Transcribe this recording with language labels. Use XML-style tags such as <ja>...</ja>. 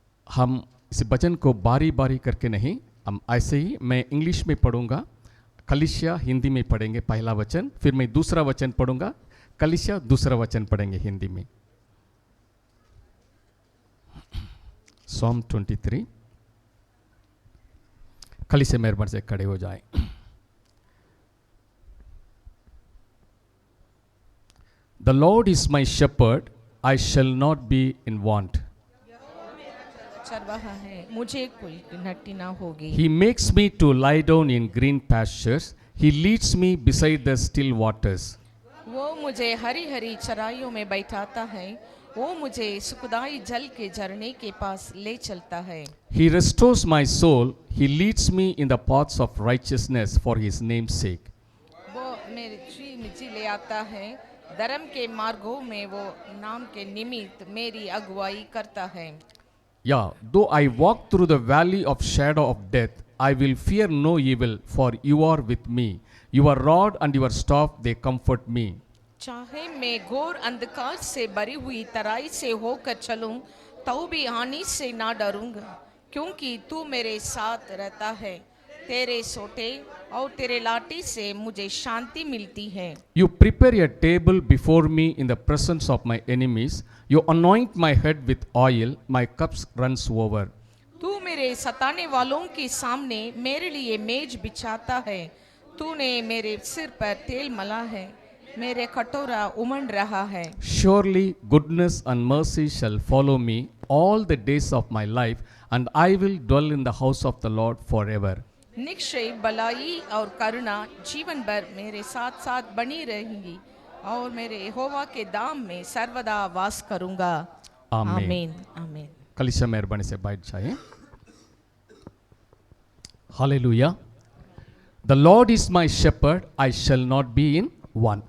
<hi>हम इस भजन को बारी बारी करके नहीं, हम ऐसे ही, मैं इंग्लिश में पढ़ूंगा, कलीसिया हिंदी में पढ़ेंगे पहला वचन, फिर मैं दूसरा वचन पढ़ूंगा, कलीसिया दूसरा वचन पढ़ेंगे हिंदी में।</hi> <en>Psalm 23।</en> <hi>कलीसिया मेहरबानी से खड़े हो जाएं।</hi> <en>The Lord is my shepherd, I shall not be in want.</en> <hi>चरवाहा है, मुझे कोई घटी ना होगी।</hi> <en>He makes me to lie down in green pastures. He leads me beside the still waters.</en> <hi>वो मुझे हरी हरी चराइयों में बैठाता है, वो मुझे सुखदाई जल के झरने के पास ले चलता है।</hi> <en>He restores my soul. He leads me in the paths of righteousness for his name's sake.</en> <hi>वो मेरे जी ले आता है, धर्म के मार्गों में वो नाम के निमित्त मेरी अगुवाई करता है।</hi> <en>Yeah, though I walk through the valley of shadow of death, I will fear no evil, for you are with me. Your rod and your staff, they comfort me.</en> <hi>चाहे मैं घोर अंधकार से भरी हुई तराई से होकर चलूं, तो भी हानि से ना डरूंगा, क्योंकि तू मेरे साथ रहता है। तेरे सोटे और तेरे लाठी से मुझे शांति मिलती है।</hi> <en>You prepare a table before me in the presence of my enemies. You anoint my head with oil. My cups runs over.</en> <hi>तू मेरे सताने वालों के सामने मेरे लिए मेज बिछाता है। तूने मेरे सिर पर तेल मला है, मेरे कटोरा उमड़ रहा है।</hi> <en>Surely goodness and mercy shall follow me all the days of my life, and I will dwell in the house of the Lord forever.</en> <hi>निश्चय भलाई और करुणा जीवन भर मेरे साथ साथ बनी रहेंगी, और मेरे यहोवा के धाम में सर्वदा वास करूंगा। आमीन। आमीन आमीन। कलीसिया मेहरबानी से बैठ जाइए।</hi> <en>Hallelujah. The Lord is my shepherd, I shall not be in want.</en>